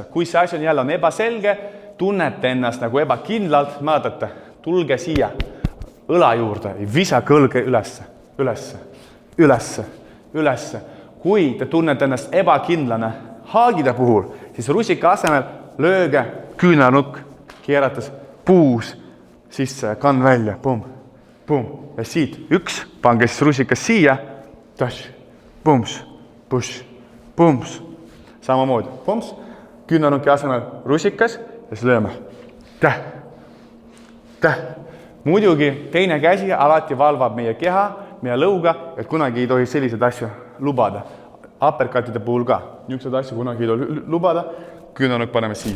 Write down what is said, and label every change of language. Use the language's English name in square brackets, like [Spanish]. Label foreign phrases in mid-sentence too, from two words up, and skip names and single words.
[Estonian] Kui see asi on jälle on ebaselge, tunnete ennast nagu ebakindlalt, mäletate, tulge siia õla juurde, visake õlge ülesse. Kui te tunnete ennast ebakindlane haagide puhul, siis rusika asemel lööge küünarnukk, keerates puus sisse, kann välja, pum. Ja siit üks, pange siis rusikas siia, tash, pumps, push, pumps. Samamoodi, pumps, küünarnuki asemel rusikas ja siis lööme. Täh. Muidugi teine käsi alati valvab meie keha, meie lõuga, et kunagi ei tohi selliseid asju lubada. Uppercutide puhul ka, niisugused asju kunagi ei tohi lubada, küünarnukk paneme siia.